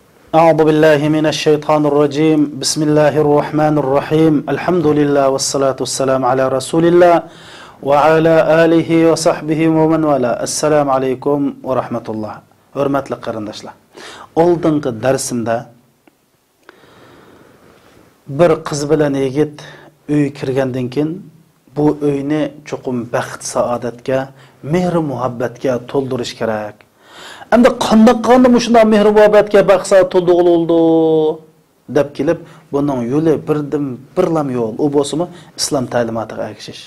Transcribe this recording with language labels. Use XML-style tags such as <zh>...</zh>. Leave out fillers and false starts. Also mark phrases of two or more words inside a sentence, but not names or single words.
<ar>أعوذ بالله من الشيطان الرجيم بسم الله الرحمن الرحيم الحمد لله والصلاة والسلام على رسول الله وعلى آله وصحبه ومن والاه السلام عليكم ورحمة الله</ar> <uz>hurmatli qarindoshlar oldingi darsimda bir qiz bilan yigit uy kirgandan keyin bu uyni chuqum baxt saodatga mehr muhabbatga to'ldirish kerak. Endi qanday shunday mehr muhabbatga baxt saodat to'ldirildi deb kelib buning yo'li birlam yo'l u bo'lsa islom ta'limotiga ergashish.</uz>